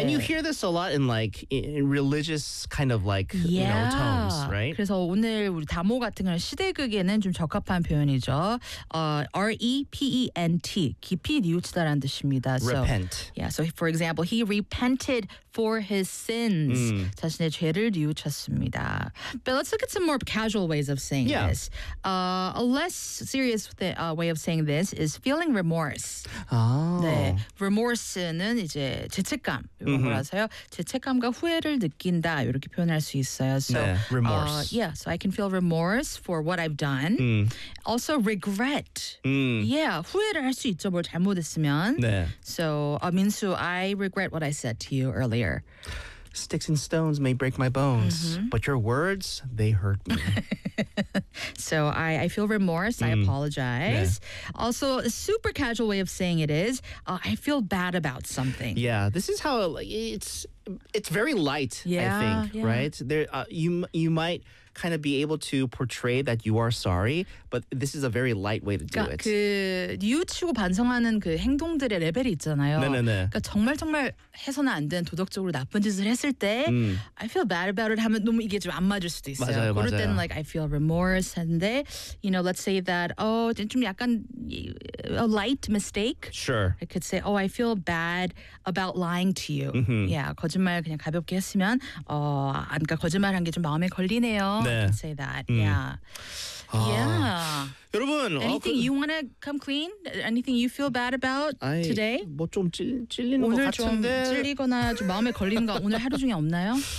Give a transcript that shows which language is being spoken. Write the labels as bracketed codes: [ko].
[en] And you hear this a lot in like in religious kind of like you know tones, right? [ko] 그래서 오늘 우리 다모 같은 그런 시대극에는 좀 적합한 표현이죠. Repent, 깊이 뉘우치다라는 뜻입니다. [en] Repent. So, yeah. So for example, he repented for his sins. [ko] 자신의 죄를 뉘우쳤습니다. [en] But let's look at some more casual ways of saying this. A less serious way of saying this is feeling remorse. Oh. [ko] 네. Remorse는 이제 죄책감. 그래서요. 죄책감과 후회를 느낀다. 이렇게 표현할 수 있어요. [en] So, [ko] 네. Remorse. [en] Yeah. So I can feel remorse for what I've done. Also regret. Yeah. [ko] 후회를 할 수 있죠. 뭘 잘못했으면. 네. [en] So, Minsu, I regret what I said to you earlier. Sticks and stones may break my bones, but your words, they hurt me. So I feel remorse. I apologize. Yeah. Also, a super casual way of saying it is, I feel bad about something. Yeah, this is how it's very light, yeah, I think, yeah. right? There, you might kind of be able to portray that you are sorry, but this is a very light way to do [ko] 그러니까 그 뉘우치고 반성하는 그 행동들의 레벨이 있잖아요. 네네네. 그러니까 정말 정말 해서는 안 된 도덕적으로 나쁜 짓을 했을 때 [en] I feel bad about it [ko] 하면 너무 이게 좀 안 맞을 수도 있어요. 그럴 맞아요. 때는 [en] like I feel remorse [ko] 했는데 [en] you know, let's say that oh, [ko] 좀 약간 [en] a light mistake. Sure. I could say oh, I feel bad about lying to you. Mm-hmm. [ko] Yeah, 거짓말 그냥 가볍게 했으면 그러니까 거짓말 한 게 좀 마음에 걸리네요. 네. [en] I can say that. Yeah. Yeah. [ko] 여러분, [en] anything you want to come clean? Anything you feel bad about today? [ko] 뭐 좀 찔리는 것 같은데. 오늘 좀 찔리거나 좀 마음에 걸리는 거 오늘 하루 중에 없나요?